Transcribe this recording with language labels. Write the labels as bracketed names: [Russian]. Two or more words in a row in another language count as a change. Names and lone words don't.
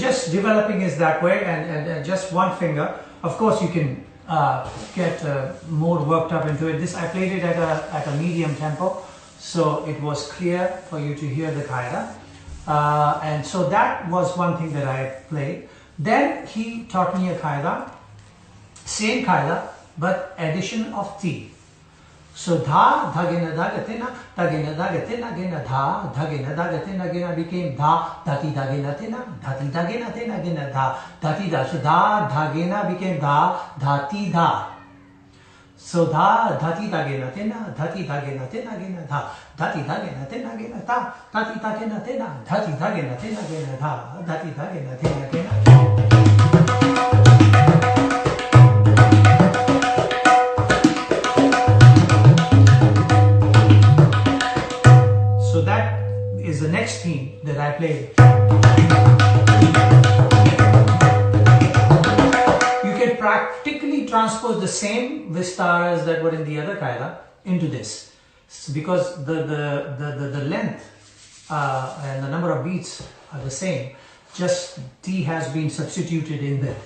[English] developing is that way, and just one finger. Of course, you can get more worked up into it. This I played it at a medium tempo, so it was clear for you to hear the qaida. And so that was one thing that I played. Then he taught me a qaida, same qaida, but addition of ti. So dha, dhagena, dhagatina, dhagena, dhagatina, gena, dha, dhagena, dhagatina, gena became dha, dhati, dhagena, tina, dhati, dhagena, tina, gena, dha, dhati, dha. So dha, dhagena became dha, dhati, dha. So dha, dhati, dhagena, tina, dhati, dhagena, tina, gena, dha, dhati, dhagena, tina, gena, dha, dhati, dhagena, tina, dhati, dhagena, tina, gena, dha, dhati, dhagena, tina, gena. The next theme that I played. You can practically transpose the same vistaras that were in the other qaida into this, because the length and the number of beats are the same, just T has been substituted in there.